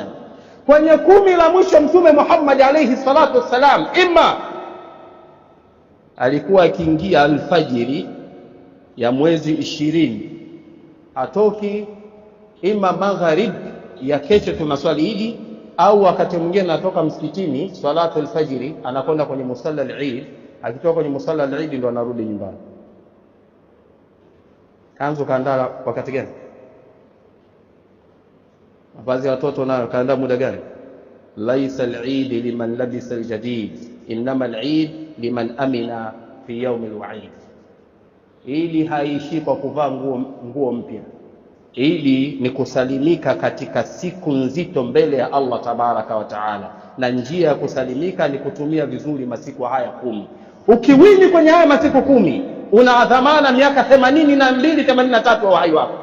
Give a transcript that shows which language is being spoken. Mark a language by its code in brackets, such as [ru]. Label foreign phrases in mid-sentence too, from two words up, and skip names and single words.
[sw] Kwenye 10 la mwisho Mtume Muhammad [ar] عليه الصلاة والسلام, [sw] ima alikuwa akiingia alfajiri ya mwezi 20 atoki, ima magharib ya kesho tunaswali Idi, au wakati mwingine anatoka msikitini salatu alfajiri anakwenda kwenye [ar] مصلى العيد. [sw] Akitoka kwenye [ar] مصلى العيد [sw] ndo anarudi nyumbani. Kanzu kaandaa wakati gani? Mavazi ya watoto nayo kaandaa muda gani? [ar] ليس العيد لمن لبس الجديد إنما العيد لمن أمن في يوم الوعيد. [sw] Ili haishi kwa kuvaa nguo mpya. Ili ni kusalimika katika siku nzito mbele ya Allah [ar] تبارك وتعالى, [sw] na njia ya kusalimika ni kutumia vizuri masiku haya 10. Ukiwini kwenye haya masiku 10, una dhamana miaka 82 83 wa uhai wako.